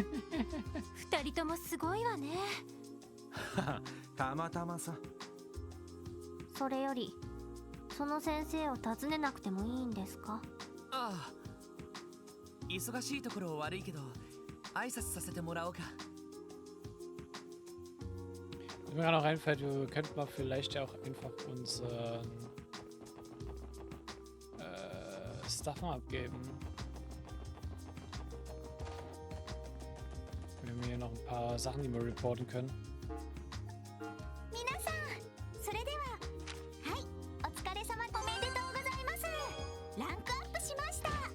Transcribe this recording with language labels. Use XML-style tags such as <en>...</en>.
<ja>二人ともすごいわね。たまたまさ。それよりその先生を訪ねなくてもいいんですか？ああ、忙しいところ悪いけど挨拶させてもらおうか。</ja> <de>Mir gerade noch einfällt, wir könnten mal vielleicht ja auch einfach unseren Stuff mal abgeben. Wir haben hier noch ein paar Sachen, die wir reporten können.</de> <ja>皆さん、それでは、はい、お疲れ様、おめでとうございます。ランクアップしました。</ja>